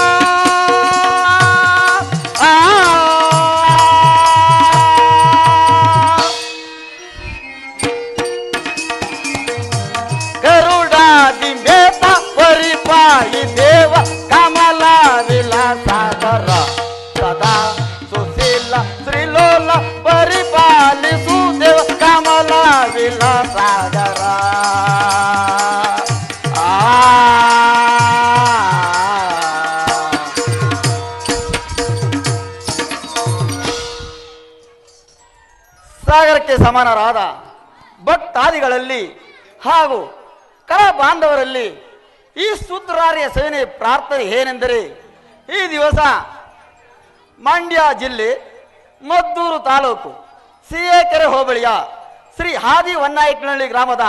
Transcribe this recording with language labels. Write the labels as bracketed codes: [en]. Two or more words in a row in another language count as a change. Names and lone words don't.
[kn] ಗರುಡಾದಿ ಮೇತ ಪರಿಪಾಯಿ ದೇವ ಕಮಲ ವಿಲಾಸಾಗರ ಸದಾ ಸುಶೀಲ ತ್ರಿಲೋಲ ಪರಿಪಾಲಿಸು ದೇವ ಕಮಲ ವಿಲಾಸಾಗರ. ಸಾಗರಕ್ಕೆ ಸಮಾನರಾದ ಭಕ್ತಾದಿಗಳಲ್ಲಿ ಹಾಗೂ ಕಲಾ ಬಾಂಧವರಲ್ಲಿ ಈ ಸುದ್ರಾರ್ಯ ಸೇನೆ ಪ್ರಾರ್ಥನೆ ಏನೆಂದರೆ, ಈ ದಿವಸ ಮಂಡ್ಯ ಜಿಲ್ಲೆ ಮದ್ದೂರು ತಾಲೂಕು ಸಿಎಕೆರೆ ಹೋಬಳಿಯ ಶ್ರೀ ಹಾದಿ ಹೊನ್ನಾಯಕನಹಳ್ಳಿ ಗ್ರಾಮದ